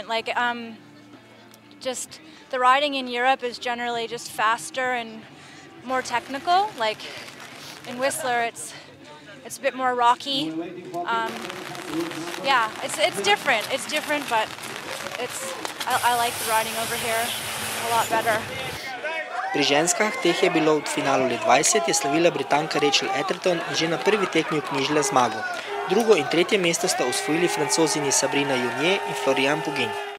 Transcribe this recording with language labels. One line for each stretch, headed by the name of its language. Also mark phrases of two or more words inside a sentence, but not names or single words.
English: Like, just the riding in Europe is generally just faster and more technical. Like in Whistler, it's a bit more rocky. Yeah, it's different. It's different, but I like the riding over here a lot better.
Slovenian: Pri ženskah, teh je bilo v finalu le 20, je slavila Britanka Rachel Atherton in že na prvi tekmi vknjižila zmago. Drugo in tretje mesto sta osvojili Francozini Sabrina Jounier in Florian Pougin.